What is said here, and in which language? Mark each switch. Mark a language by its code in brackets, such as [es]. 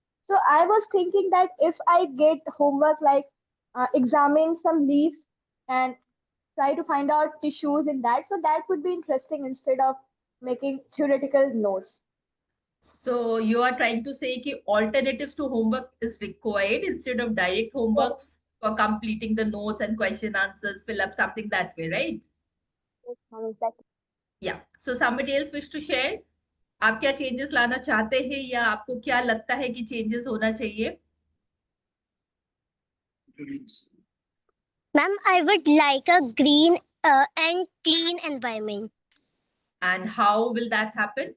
[en] So I was thinking that if I get homework like examine some leaves and try to find out tissues in that, so that would be interesting instead of making theoretical notes. So you are trying to say कि alternatives to homework is required instead of direct homework for completing the notes and question answers, fill up something that way, right? yes, ma'am, exactly. Yeah. So somebody else wish to share? [hi] आप क्या changes लाना चाहते हैं या आपको क्या लगता है कि चेंजेस होना चाहिए? [en] Ma'am, I would like a green and clean environment. And how will that happen?